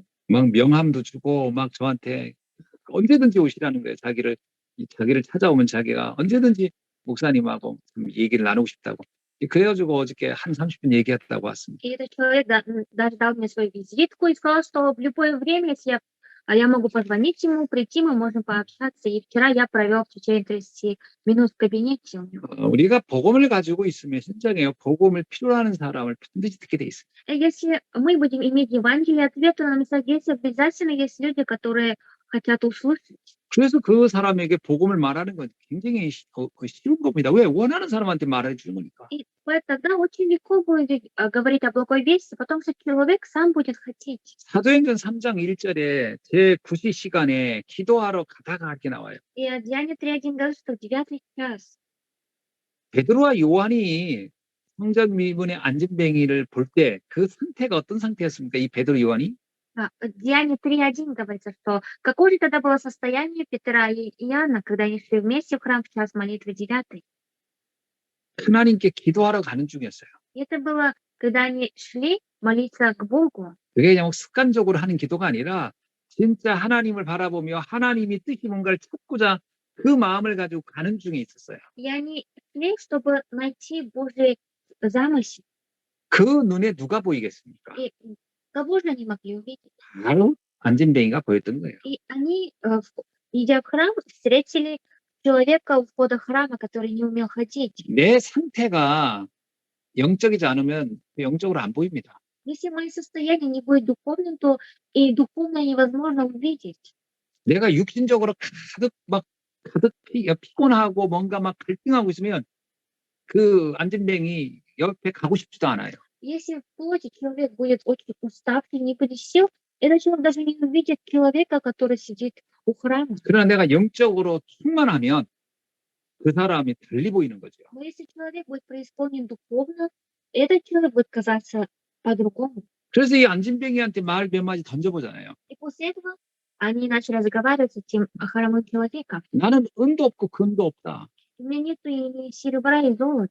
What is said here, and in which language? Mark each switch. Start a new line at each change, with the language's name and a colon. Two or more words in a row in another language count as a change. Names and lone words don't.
Korean: 막 명함도 주고 막 저한테 언제든지 오시라는 거예요. 자기를 찾아오면 자기가 언제든지 목사님하고 좀 얘기를 나누고 싶다고. 그래가지고 어저께 한 30분 얘기했다고 왔습니다.
Russian: И этот человек даже дал мне свою визитку и сказал, что в любое время, если я могу позвонить ему, прийти, мы можем пообщаться. И вчера я провел в течение 30 минут в кабинете у него.
Korean: 우리가 복음을 가지고 있으면 현장에 복음을 필요로 하는 사람을 반드시 듣게 돼 있어요.
Russian: Если мы будем иметь Евангелие, ответ на местах действия, обязательно есть люди, которые хотят услышать.
Korean: 그래서 그 사람에게 복음을 말하는 건 굉장히 쉬운 겁니다. 왜? 원하는 사람한테 말해 주는 거니까.
Russian: И тогда очень легко будет говорить о благой вести, потому что человек сам будет хотеть.
Korean: 사도행전 3장 1절에 제9시 시간에 기도하러 가다가 이렇게 나와요.
Russian: И Деяния 3:1 говорит, что в 9 час
Korean: 베드로와 요한이 성전 미문의 안전뱅이를 볼 때 그 상태가 어떤 상태였습니까? 이 베드로 요한이?
Russian: Деяния 3:1 говорится, что какое же тогда было состояние Петра и Иоанна, когда они шли вместе в храм в час молитвы 9.
Korean: 하나님께 기도하러 가는 중이었어요.
Russian: И это было, когда они шли молиться к Богу.
Korean: 그게 그냥 습관적으로 하는 기도가 아니라 진짜 하나님을 바라보며 하나님이 뜻이 뭔가를 찾고자 그 마음을 가지고 가는 중에 있었어요.
Russian: И они шли, чтобы найти Божий замысел.
Korean: 그 눈에 누가 보이겠습니까?
Russian: И кого же они могли увидеть?
Korean: 바로 안진뱅이가 보였던 거예요.
Russian: И они, идя в храм, встретили человека у входа храма, который не умел ходить.
Korean: 내 상태가 영적이지 않으면 영적으로 안 보입니다.
Russian: Если мое состояние не будет духовным, то и духовное невозможно увидеть.
Korean: 내가 육신적으로 가득 피곤하고 뭔가 막 갈등하고 있으면 그 안진뱅이 옆에 가고 싶지도 않아요.
Russian: Если в плоти человек будет очень уставший, не будет сил, этот человек даже не увидит человека, который сидит у храма.
Korean: 그러나 내가 영적으로 충만하면 그 사람이 달리 보이는 거죠.
Russian: Но если человек будет преисполнен духовно, этот человек будет казаться по-другому.
Korean: 그래서 이 안진뱅이한테 말 몇 마디 던져보잖아요.
Russian: И после этого они начали разговаривать с этим хромым человеком.
Korean: 나는 은도 없고 금도 없다.
Russian: У меня нету ни серебра и золота.